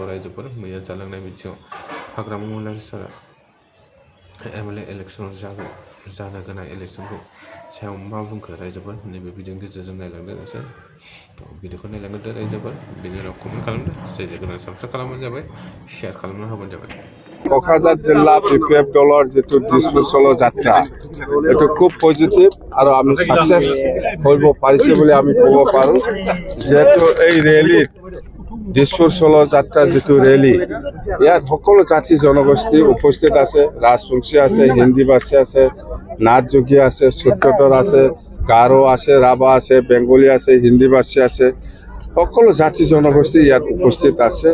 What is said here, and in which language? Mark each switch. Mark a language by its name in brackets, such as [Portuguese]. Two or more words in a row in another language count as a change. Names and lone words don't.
[Bodo] रायजोफोर मैया जालांनाय बिथिङाव हाग्रामा महिलारि सारा एमएलए इलेक्सनाव जानो गोनां इलेक्सनखौ सायाव मा बुंखो रायजोफोर नैबे भिडिअनि गेजेरजों नायलांदो नोंसोर। भिडिअखौ नायलांदो रायजोफोर, बेनि उनाव कमेन्ट खालामदो। जाय गोदान साबस्क्राइब खालामबानो जाबाय, शेयार खालामना होबानो जाबाय। [Assamese] क'क्राझार जिल्ला बिपिएफ दলৰ যিটো ডিছপ'জেল যাত্ৰা, এইটো খুব পজিটিভ আৰু আমি সাকচেছ কৰিব পাৰিছে বুলি আমি ক'ব পাৰোঁ। যিহেতু এই ৰেলীত ডিছপ'জেল যাত্ৰা যিটো ৰেলী, ইয়াত সকলো জাতি জনগোষ্ঠী উপস্থিত আছে। ৰাজবংশী আছে, হিন্দী ভাষী আছে, নাথ যোগী আছে, সূত্ৰধৰ আছে, গাৰো আছে, ৰাভা আছে, বেংগলী আছে, হিন্দী ভাষী আছে, সকলো জাতি জনগোষ্ঠী ইয়াত উপস্থিত আছে।